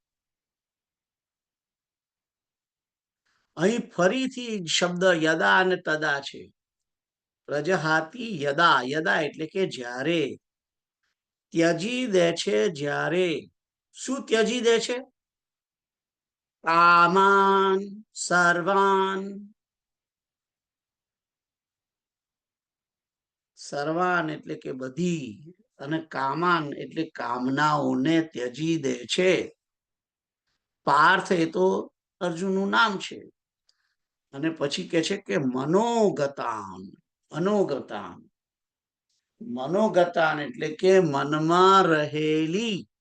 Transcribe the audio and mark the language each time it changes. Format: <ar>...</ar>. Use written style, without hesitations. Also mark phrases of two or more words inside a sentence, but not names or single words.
<gu>અહીં ફરીથી શબ્દ યદા અને તદા છે.</gu> <sa>પ્રજહાતિ યદા,</sa> <gu>યદા એટલે કે જ્યારે. ત્યજી દે છે જ્યારે. શું ત્યજી દે છે?</gu> <sa>કામાન સર્વાન.</sa> <gu>સર્વાન એટલે કે બધી, અને કામાન એટલે કામનાઓને ત્યજી દે છે. પાર્થ એ તો અર્જુનનું નામ છે. અને પછી કે છે કે મનોગતાન. મનોગતાન, મનોગતાન એટલે કે મનમાં રહેલી.</gu>